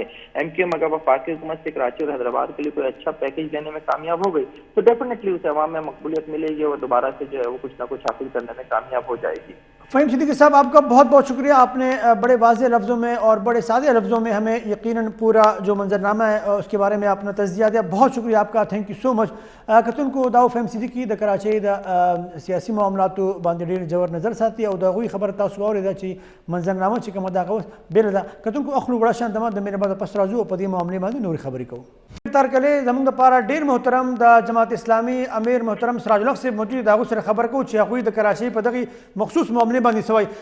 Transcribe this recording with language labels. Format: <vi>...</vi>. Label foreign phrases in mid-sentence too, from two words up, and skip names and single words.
<ur>ایم کیو ایم اگر وفاقی حکومت سے کراچی اور حیدرآباد کے لیے کوئی اچھا پیکج لینے میں کامیاب ہو گئی تو ڈیفینیٹلی اسے عوام میں مقبولیت ملے گی اور دوبارہ سے جو ہے وہ کچھ نہ کچھ حاصل کرنے میں کامیاب ہو جائے گی. فہیم صدیقی صاحب، آپ کا بہت بہت شکریہ. آپ نے بڑے واضح لفظوں میں اور بڑے سادے لفظوں میں ہمیں یقیناً پورا جو منظرنامہ ہے اس کے بارے میں اپنا تجزیہ دیا. بہت شکریہ آپ کا،</ur> <en>thank you so much.</en> <ps>کتن کو داو فہیم صدیقی د کراچۍ د سیاسي معاملاتو باندې ډېر ژور نظر ساتي او د هغوی خبره تاسو واورېده چې منظرنامه چې کومه دغه اوس بېله ده. کتن کو اخلو وړه شان دمه د مینه بعد پس راځو او په دې معاملې باندې نورې خبرې کوو. تارکلې زموږ دپاره ډېر محترم د جماعت اسلامي امیر محترم سراج الحق صاحب موجود د هغوی سره خبر کوو چې هغوی د کراچۍ په دغې مخصوص معاملې باندې څه وایي.</ps>